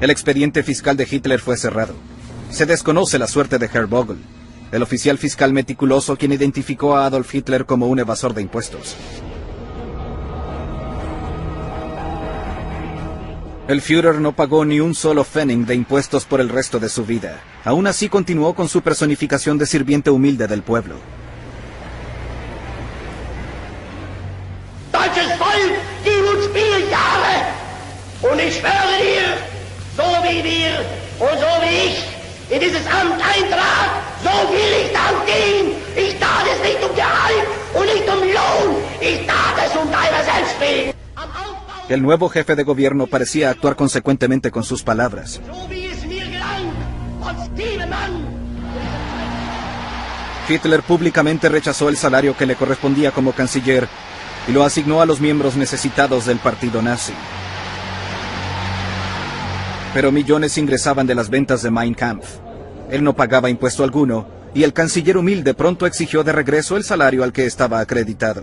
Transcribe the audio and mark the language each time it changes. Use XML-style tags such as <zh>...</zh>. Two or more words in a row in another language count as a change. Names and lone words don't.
<es>El expediente fiscal de Hitler fue cerrado. Se desconoce la suerte de Herr Vogel, el oficial fiscal meticuloso quien identificó a Adolf Hitler como un evasor de impuestos. El Führer no pagó ni un solo Pfennig de impuestos por el resto de su vida. Aún así continuó con su personificación de sirviente humilde del pueblo.</es> <de>Deutsches Volk, gib uns viele Jahre, und ich schwöre dir, so wie wir und so wie ich in dieses Amt eintrat, so will ich dann gehen. Ich tat es nicht um Gehalt und nicht um Lohn, ich tat es um deiner selbst willen.</de> <es>El nuevo jefe de gobierno parecía actuar consecuentemente con sus palabras.</es> <de>So wie es mir gelang, von Stienemann.</de> <es>Hitler públicamente rechazó el salario que le correspondía como canciller y lo asignó a los miembros necesitados del partido nazi. Pero millones ingresaban de las ventas de Mein Kampf. Él no pagaba impuesto alguno, y el canciller humilde pronto exigió de regreso el salario al que estaba acreditado.</es>